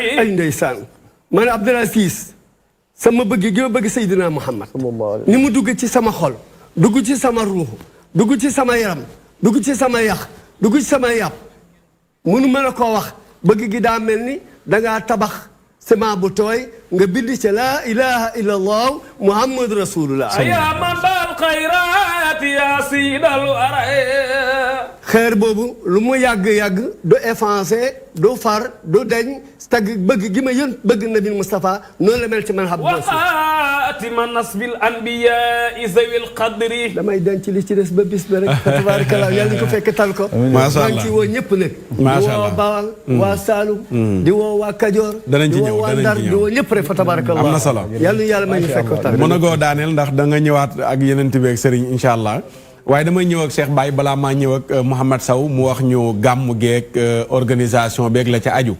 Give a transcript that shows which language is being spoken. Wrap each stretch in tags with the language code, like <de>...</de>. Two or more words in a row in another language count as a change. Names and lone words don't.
<wo>ay ndeysaan man Abdoul Aziz sama bëgg gi ma bëgg Seydina Muhammad ni mu dugg ci sama xol dugg ci sama ruux dugg ci sama yaram dugg ci sama yax dugg ci sama yàpp mënu ma la koo wax bëgg gi daa mel ni dangaa tabax ciment bu tooy nga bind ci</wo> <ar>لا إله إلا الله محمد رسول الله يا من بالخيرات يا سيد الورى</ar> <wo>xeer boobu lu mu yàgg-yàgg du effacé du far du deñ tagg bëgg gi ma yën bëgg nabi Mustafa noonu la mel ci man</wo> <ar>وخاتم نصب الأنبياء ذوي القدر</ar> <wo>damay denc li ci des ba bis ba rek tabarakallah yàlla ñu ko fekk tal ko</wo> <ar>Masha</ar> <wo>maa</wo> <ar>Allah.</ar> <wo>ngi ci woo ñëpp nag di</wo> <ar>Masha</ar> <wo>woo</wo> <ar>Allah.</ar> <wo>Bawal waa Saalum di woo waa Kajoor Danañ ci di ñëw, woo waa danañ ci Ndar ñëw. di woo ñëpp rek fa tabarakallah Am na solo. yàlla ñu yàlla may ñu fekk ko tal mën a goo daaneel ndax da nga ñëwaat ak yeneen beeg Serigne</wo> <ar>إن شاء الله</ar> <wo>waaye damay ñëw ak Cheikh Baye balaa maa ñëw ak Mouhamed Sow mu wax ñu gàmm geeg organisation beeg la ca aju.</wo>